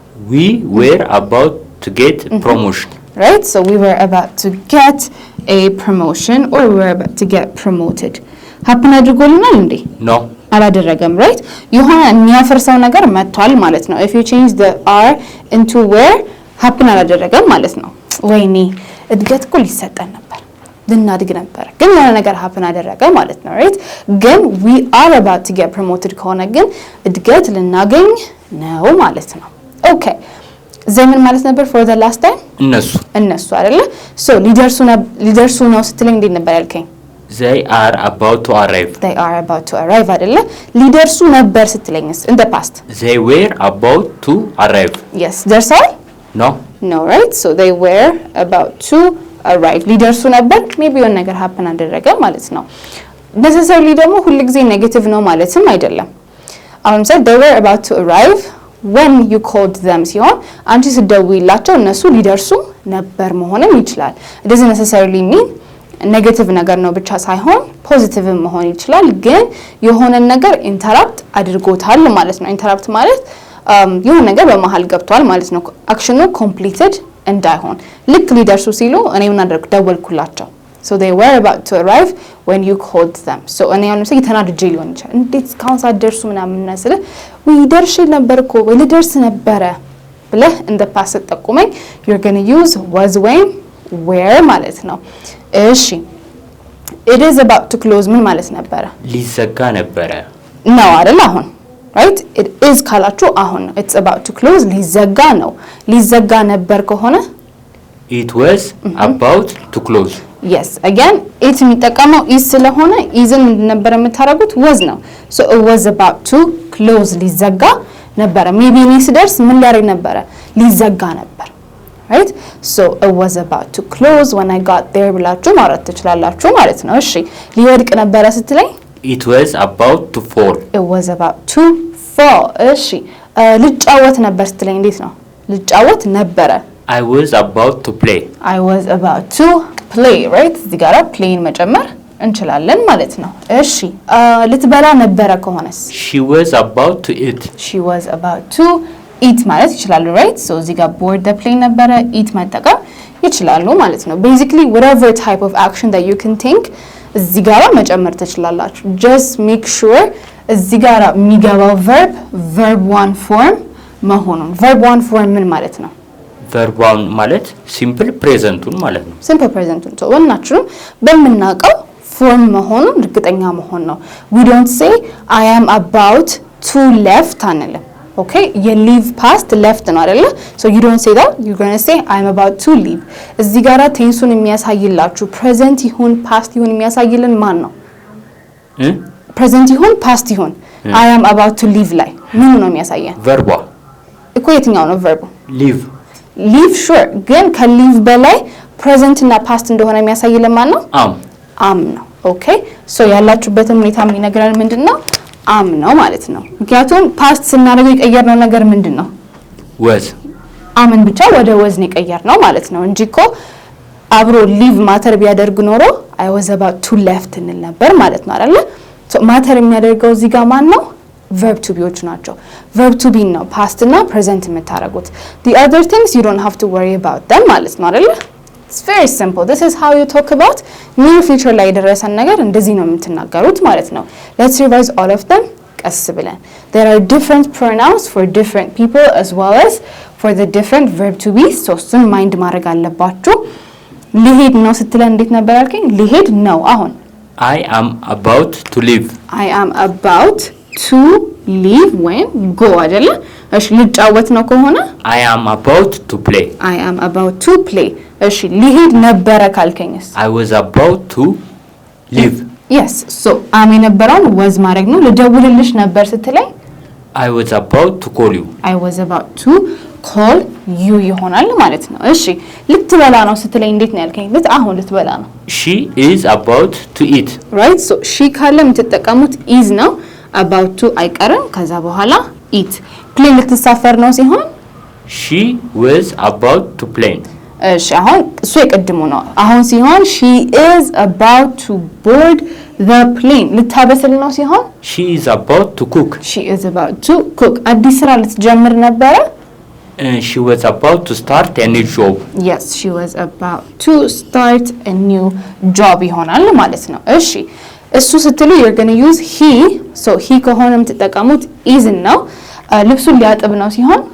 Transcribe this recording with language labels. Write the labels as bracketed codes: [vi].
[en] we were about to get promotion. right? so we were about to get a promotion or we were about to get promoted. [am] happen አድርጎልናል እንዴ? [en] no [am] አላደረገም። right? የሆነ የሚያፈርሰው ነገር መጥቷል ማለት ነው። [en] if you change the r into where [am] happen አላደረገም ማለት ነው። ወይኔ እድገት እኮ ሊሰጠን ነበር ልናድግ ነበር ግን የሆነ ነገር happen አደረገ ማለት ነው። right? ግን [en] we are about to get promoted [am] ከሆነ ግን እድገት ልናገኝ ነው ማለት ነው። okay ዘመን ማለት ነበር [en] for the last time [am] እነሱ አይደለ? so ሊደርሱ ነው ስትለኝ እንዴት ነበር ያልከኝ? [en] they are about to arrive [am] አይደለ? ሊደርሱ ነበር ስትለኝስ in the past? [en] they were about to arrive. yes [am] ደርሰዋል? [en] no right? so they were about to arrive [am] ሊደርሱ ነበር maybe የሆነ ነገር happen አደረገ ማለት ነው። necessarily ደግሞ ሁሉ ጊዜ ኔጌቲቭ ነው ማለትም አይደለም። አሁን [en] they were about to arrive when you called them [am] ሲሆን አንቺ ስትደውይላቸው እነሱ ሊደርሱ ነበር መሆንም ይችላል። [en] it doesn't necessarily mean [am] ኔጌቲቭ ነገር ነው ብቻ ሳይሆን ፖዚቲቭ መሆን ይችላል። ግን የሆነ ነገር ኢንተራፕት አድርጎታል ማለት ነው። ኢንተራፕት ማለት የሆነ ነገር በመሃል ገብቷል ማለት ነው። አክሽኑ ኮምፕሊትድ እንዳይሆን ልክ ሊደርሱ ሲሉ እኔ ምን አደረኩ? ደወልኩላቸው። [en] so they were about to arrive when you called them. [am] so እኔ አሁን ለምሳሌ ተናድጄ ሊሆን ይችላል እንዴት እስካሁን ሳትደርሱ ምናምን ነስለ ወይ ደርሼ ነበር እኮ ወይ ልደርስ ነበረ ብለህ in the past ተጠቁመኝ [en] you're going to use was when were [am] ማለት ነው። እሺ [en] it is about to close [am] ምን ማለት ነበረ? ሊዘጋ ነበረ ነው አይደል? አሁን right? it is ካላችሁ አሁን ነው። [en] it's about to close [am] ሊዘጋ ነው። ሊዘጋ ነበር ከሆነ [en] it was about to close. [am] yes again it የሚጠቀመው is ስለሆነ isን ነበር የምታረጉት was ነው። [en] so it was about to close [am] ሊዘጋ ነበረ። maybe እኔ ስደርስ ምን ሊያደርግ ነበረ? ሊዘጋ ነበር right? [en] so it was about to close when I got there [am] ብላችሁ ማውራት ትችላላችሁ ማለት ነው። እሺ ሊወድቅ ነበረ ስትለኝ [en] it was about to fall. it was about to [am] fall እሺ ልጫወት ነበር ስትለኝ እንዴት ነው ልጫወት ነበረ [en] I was about to play I was about to play right [am] እዚህ ጋር playን መጨመር እንችላለን ማለት ነው እሺ ልትበላ ነበረ ከሆነስ [en] She was about to eat She was about to eat [am] ማለት ይችላል right so እዚህ ጋር board the plane ነበረ eat መጠቀም ይችላሉ ማለት ነው [en] basically whatever type of action that you can think [am] እዚህ ጋር መጨመር ትችላላችሁ [en] just make sure [am] እዚህ ጋር የሚገባው verb one form መሆኑን verb one form ምን ማለት ነው verb one ማለት simple presentun ማለት ነው simple presentun so ወናችሁም በመናቀው form መሆኑን እርግጠኛ መሆን ነው [en] we don't say I am about to left [am] አንልም okay [en] you leave past left [am] ነው አይደለ [en] so you don't say that you're going to say I'm about to leave [am] እዚህ ጋር ቴንሱን የሚያሳይላችሁ present ይሁን past ይሁን የሚያሳይልን ማን ነው present ይሁን past ይሁን [en] I am about to leave [am] ላይ ምን ነው የሚያሳየን [en] verb [am] እኮ የትኛው ነው verb [en] leave [am] sure ግን ከሊቭ በላይ present እና past እንደሆነ የሚያሳይልን ማን ነው am ነው okay so ያላችሁበትን ሁኔታ የሚነግረን ምንድነው am ነው ማለት ነው ምክንያቱም past ስናደርገው የቀየርነው ነገር ምንድነው [en] was [am] አምን ብቻ ወደ was ነው የቀየርነው ማለት ነው እንጂኮ አብሮ leave ማተር ቢያደርግ ኖሮ [en] I was about to left [am] እንል ነበር ማለት ነው አይደል so ማተር የሚያደርገው እዚህ ጋር ማን ነው verb to beዎች ናቸው verb to be ነው past እና present የምታረጉት [en] the other things you don't have to worry about them [am] ማለት ነው አይደል [en] It's very simple. This is how you talk about near future [am] ላይ የደረሰን ነገር እንደዚህ ነው የምትናገሩት ማለት ነው [en] Let's revise all of them [am] ቀስ ብለን [en] There are different pronouns for different people as well as for the different verb to be [am] so እሱን ማይንድ ማድረግ አለባችሁ ሊሄድ ነው ስትለን እንዴት ነበር ያልከኝ ሊሄድ ነው አሁን [en] I am about to leave I am about to leave when go [am] አይደለ እሺ ልጫወት ነው ከሆነ [en] I am about to play I am about to play [am] እሺ ሊሄድ ነበረ ካልከኝስ [en] I was about to leave [am] Yes so am የነበረውን was ማድረግ ነው ልደውልልሽ ነበር ስትለኝ [en] I was about to call you I was about to call you [am] ይሆናል ማለት ነው እሺ ልትበላ ነው ስትለኝ እንዴት ነው ያልከኝ አሁን ልትበላ ነው [en] She is about to eat [am] right so she ካለ የምትጠቀሙት is ነው about to አይቀርም ከዛ በኋላ eat plane ልትሳፈር ነው ሲሆን [en] She was about to plane [am] እሺ አሁን እሱ የቀድሙ ነው አሁን ሲሆን [en] she is about to board the plane [am] ልታበስል ነው ሲሆን [en] She is about to cook she is about to cook [am] አዲስ ስራ ልትጀምር ነበረ [en] She was about to start a new job Yes she was about to start a new job [am] ይሆናል ማለት ነው እሺ እሱ ስትሉ [en] you're going to use he so he [am] ከሆነ የምትጠቀሙት [en] is [am] ነው ልብሱን ሊያጥብ ነው ሲሆን